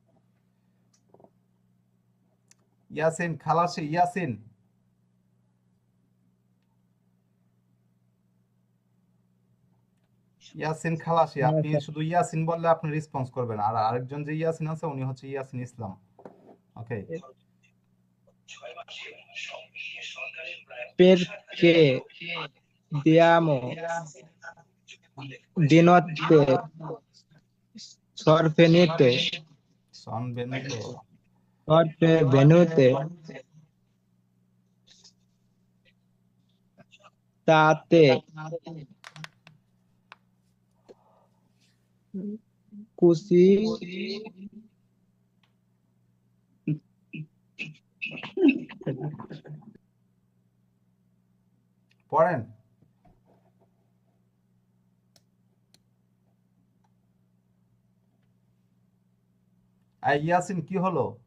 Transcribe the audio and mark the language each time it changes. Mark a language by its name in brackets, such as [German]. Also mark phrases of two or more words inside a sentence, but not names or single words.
[Bangla] ইয়াসিন খালাসি, ইয়াসিন। ইয়াসিন খালাসি, আপনি শুধু ইয়াসিন বললে আপনি রেসপন্স করবেন, আর আরেকজন যে ইয়াসিন আছে উনি হচ্ছে ইয়াসিন ইসলাম। ওকে, [Italian] Perché diamo di notte sorvenute son venuto, state così [Bangla] পড়েন। ইয়াসিন কি হলো?